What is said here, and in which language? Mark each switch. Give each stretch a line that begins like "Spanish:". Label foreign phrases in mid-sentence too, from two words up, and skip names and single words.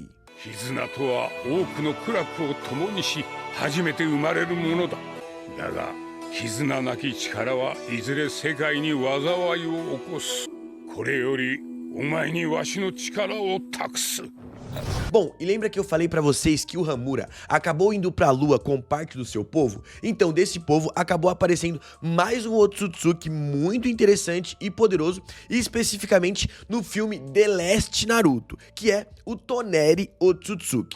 Japanese: 絆とは多くの苦楽を共にし初めて生まれるものだ。だが絆なき力はいずれ世界に災いを起こす。これよりお前にわしの力を託す。
Portuguese: Bom, e lembra que eu falei pra vocês que o Hamura acabou indo pra lua com parte do seu povo? Então desse povo acabou aparecendo mais um Otsutsuki muito interessante e poderoso, e especificamente no filme The Last Naruto, que é o Toneri Otsutsuki.